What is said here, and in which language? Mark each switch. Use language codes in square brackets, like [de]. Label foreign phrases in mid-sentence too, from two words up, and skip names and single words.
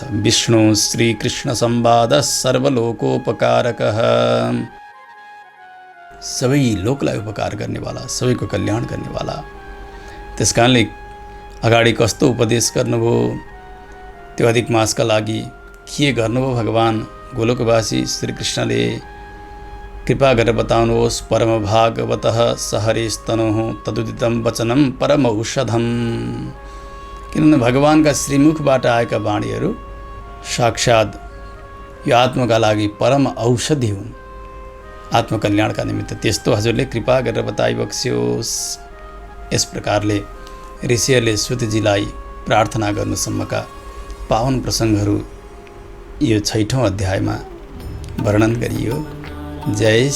[sa] विष्णु श्रीकृष्ण संवाद सर्वलोकोपकारकः, [ne] सबै लोकलाई उपकार गर्नेवाला, सबैको कल्याण गर्नेवाला। त्यस कारणले अगाडि कस्तो उपदेश गर्नुभयो, त्यो अधिक मासका लागि के गर्नुभयो भगवान गोलोकवासी श्रीकृष्णले, कृपा गरेर बताउनुहोस्। [sa] परम भागवतः सहरेस्तनुः तदुदितं वचनं परम औषधम। [ne] किनभने भगवानका श्रीमुखबाट आएका वाणीहरू साक्षात यो आत्माका लागि परम औषधि हुन्, आत्मकल्याणका निमित्त। त्यस्तो हजुरले कृपा गरेर बताइबक्स्योस्। यस प्रकारले ऋषिहरूले सुतजीलाई प्रार्थना गर्नुसम्मका पावन प्रसङ्गहरू यो 6औं अध्यायमा वर्णन गरियो।